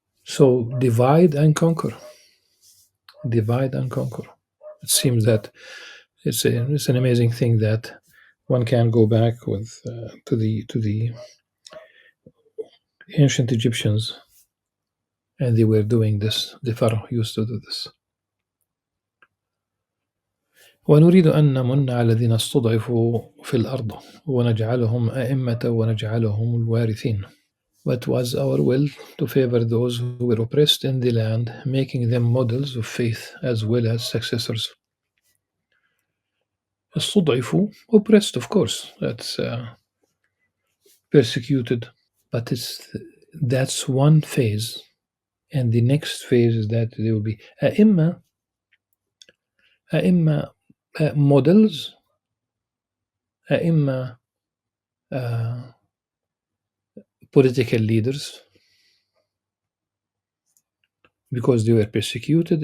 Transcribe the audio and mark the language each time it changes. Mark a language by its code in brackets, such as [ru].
[en] So divide and conquer. Divide and conquer. It seems that it's an amazing thing that one can go back with to the ancient Egyptians, and they were doing this. The Pharaoh used to do this. [ar] ونريد أن نمن على الذين استضعفوا في الأرض ونجعلهم أئمة ونجعلهم الوارثين. [en] But was our will to favor those who were oppressed in the land, making them models of faith as well as successors. استضعفوا, oppressed, of course, that's persecuted, but that's one phase, and the next phase is that there will be أئمة models, أئمة political leaders, because they were persecuted.